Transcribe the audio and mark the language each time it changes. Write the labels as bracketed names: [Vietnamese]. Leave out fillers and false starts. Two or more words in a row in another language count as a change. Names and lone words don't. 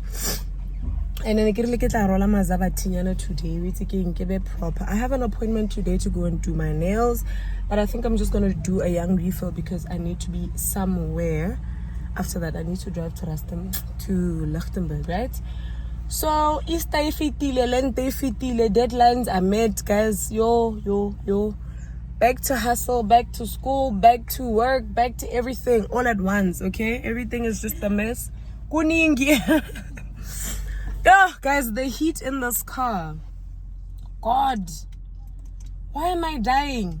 [English] And then I get today, we taking proper. I have an appointment today to go and do my nails, but I think I'm just gonna do a young refill because I need to be somewhere. After that, I need to drive to Rustenburg, right? [Southern Sotho] So Easter fitile, Lente fitile, [English] deadlines are met, guys. Yo. Back to hustle, back to school, back to work, back to everything all at once, okay? Everything is just a mess. Kuningi. Oh, guys, the heat in this car. God. Why am I dying?